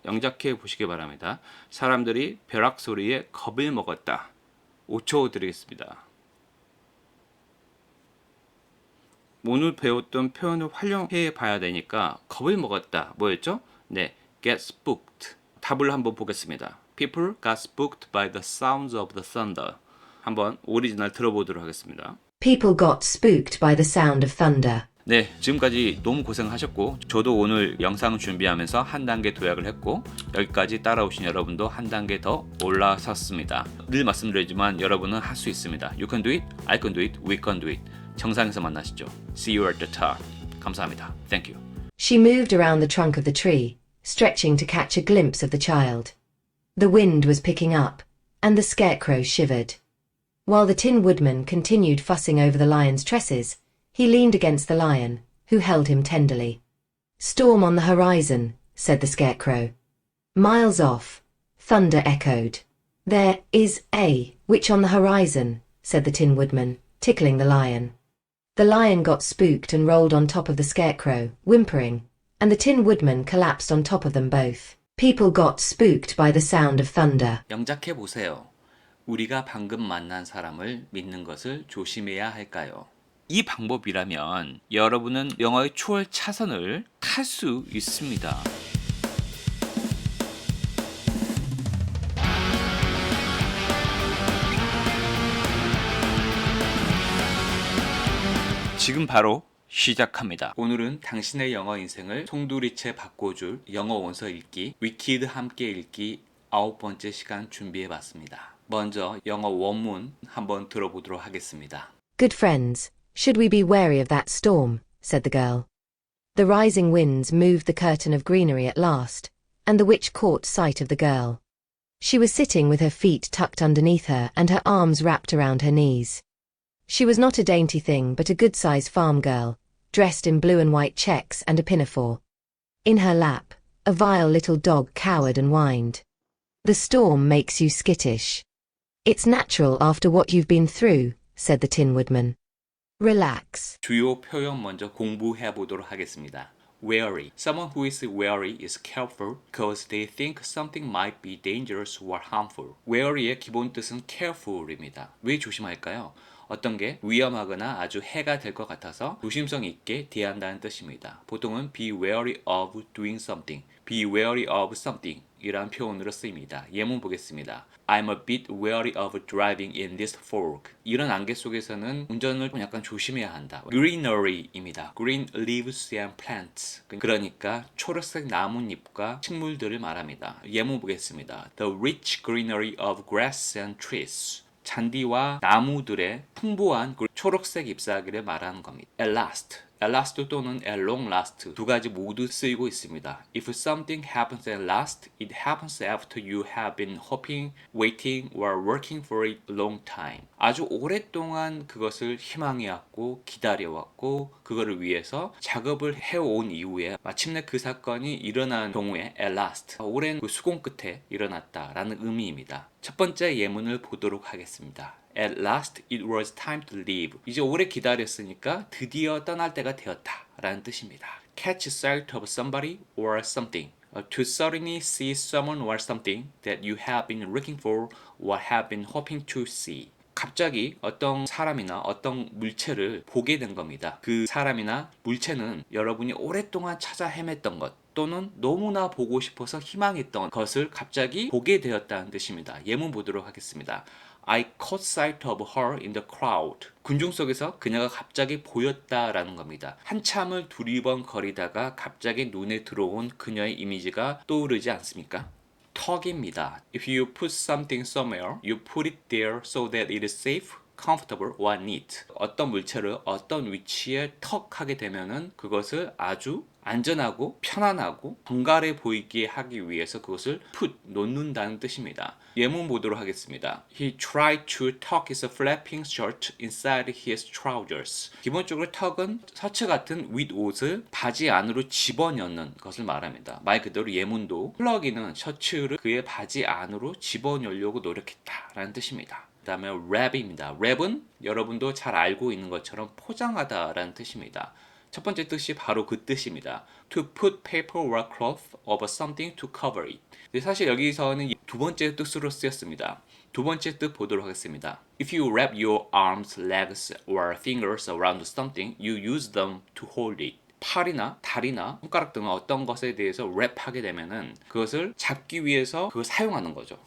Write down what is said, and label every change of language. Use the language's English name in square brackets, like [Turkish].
[Korean] 영작해 보시기 바랍니다. 사람들이 벼락 소리에 겁을 먹었다. 5초 드리겠습니다. 오늘 배웠던 표현을 활용해 봐야 되니까 겁을 먹었다. 뭐였죠? 네, [English] get spooked. [Korean] 답을 한번 보겠습니다. [English] People got spooked by the sounds of the thunder. [Korean] 한번 오리지널 들어보도록 하겠습니다. [English] People got spooked by the sound of thunder. [Korean] 네, 지금까지 너무 고생하셨고 저도 오늘 영상 준비하면서 한 단계 도약을 했고 여기까지 따라오신 여러분도 한 단계 더 올라섰습니다. 늘 말씀드리지만 여러분은 할 수 있습니다. [English] You can do it, I can do it, we can do it. [Korean] 정상에서 만나시죠. [English] See you at the top. [Korean] 감사합니다. [English] Thank you. She moved around the trunk of the tree, stretching to catch a glimpse of the child. The wind was picking up, and the scarecrow shivered. While the Tin Woodman continued fussing over the lion's tresses, he leaned against the lion, who held him tenderly. Storm on the horizon, said the scarecrow. Miles off, thunder echoed. There is a witch on the horizon, said the Tin Woodman, tickling the lion. The lion got spooked and rolled on top of the scarecrow, whimpering, and the Tin Woodman collapsed on top of them both. People got spooked by the sound of thunder. [Korean] 영작해 보세요. 우리가 방금 만난 사람을 믿는 것을 조심해야 할까요? 이 방법이라면 여러분은 영어의 초월 차선을 탈 수 있습니다. 지금 바로 시작합니다. 오늘은 당신의 영어 인생을 송두리째 바꿔줄 영어 원서 읽기, 위키드 함께 읽기 9번째 시간 준비해봤습니다. 먼저 영어 원문 한번 들어보도록 하겠습니다. [English] Good friends, should we be wary of that storm? Said the girl. The rising winds moved the curtain of greenery at last, and the witch caught sight of the girl. She was sitting with her feet tucked underneath her and her arms wrapped around her knees. She was not a dainty thing but a good-sized farm girl, dressed in blue and white checks and a pinafore. In her lap, a vile little dog cowered and whined. "The storm makes you skittish. It's natural after what you've been through," said the Tin Woodman. "Relax." [Korean] 주요 표현 먼저 공부해 보도록 하겠습니다. [English] Wary. Someone who is wary is careful because they think something might be dangerous or harmful. [Korean] Wary의 기본 뜻은 careful입니다. 왜 조심할까요? 어떤 게 위험하거나 아주 해가 될 것 같아서 조심성 있게 대한다는 뜻입니다. 보통은 [English] be wary of doing something, be wary of something [Korean] 이란 표현으로 쓰입니다. 예문 보겠습니다. [English] I'm a bit wary of driving in this fog. [Korean] 이런 안개 속에서는 운전을 약간 조심해야 한다. Greenery입니다. [English] Green leaves and plants. [Korean] 그러니까 초록색 나뭇잎과 식물들을 말합니다. 예문 보겠습니다. [English] The rich greenery of grass and trees. [Korean] 잔디와 나무들의 풍부한 초록색 잎사귀를 말하는 겁니다. At last. At last 또는 [English] at long last [Korean] 두 가지 모두 쓰이고 있습니다. [English] If something happens at last, it happens after you have been hoping, waiting, or working for a long time. [Korean] 아주 오랫동안 그것을 희망해왔고 기다려왔고 그거를 위해서 작업을 해온 이후에 마침내 그 사건이 일어난 경우에 at last, 오랜 그 수공 끝에 일어났다라는 의미입니다. 첫 번째 예문을 보도록 하겠습니다. [English] At last it was time to leave. [Korean] 이제 오래 기다렸으니까 드디어 떠날 때가 되었다 라는 뜻입니다. [English] Catch sight of somebody or something. To suddenly see someone or something that you have been looking for or have been hoping to see. [Korean] 갑자기 어떤 사람이나 어떤 물체를 보게 된 겁니다. 그 사람이나 물체는 여러분이 오랫동안 찾아 헤맸던 것 또는 너무나 보고 싶어서 희망했던 것을 갑자기 보게 되었다는 뜻입니다. 예문 보도록 하겠습니다. [English] I caught sight of her in the crowd. [Korean] 군중 속에서 그녀가 갑자기 보였다라는 겁니다. 한참을 두리번거리다가 갑자기 눈에 들어온 그녀의 이미지가 떠오르지 않습니까? 턱입니다. [English] If you put something somewhere, you put it there so that it is safe, comfortable or neat. [Korean] 어떤 물체를 어떤 위치에 턱하게 되면은 그것을 아주 안전하고 편안하고 정갈해 보이게 하기 위해서 그것을 put, 놓는다는 뜻입니다. 예문 보도록 하겠습니다. [English] He tried to tuck his flapping shirt inside his trousers. [Korean] 기본적으로 턱은 셔츠 같은 윗옷을 바지 안으로 집어넣는 것을 말합니다. 말 그대로 예문도 플러기는 셔츠를 그의 바지 안으로 집어넣으려고 노력했다라는 뜻입니다. 그 다음에 랩입니다. 랩은 여러분도 잘 알고 있는 것처럼 포장하다라는 뜻입니다. 첫 번째 뜻이 바로 그 뜻입니다. [English] To put paper or cloth over something to cover it. [Korean] 사실 여기서는 두 번째 뜻으로 쓰였습니다. 두 번째 뜻 보도록 하겠습니다. [English] If you wrap your arms, legs or fingers around something, you use them to hold it. [Korean] 팔이나 다리나 손가락 등은 어떤 것에 대해서 랩하게 되면은 그것을 잡기 위해서 그걸 사용하는 거죠.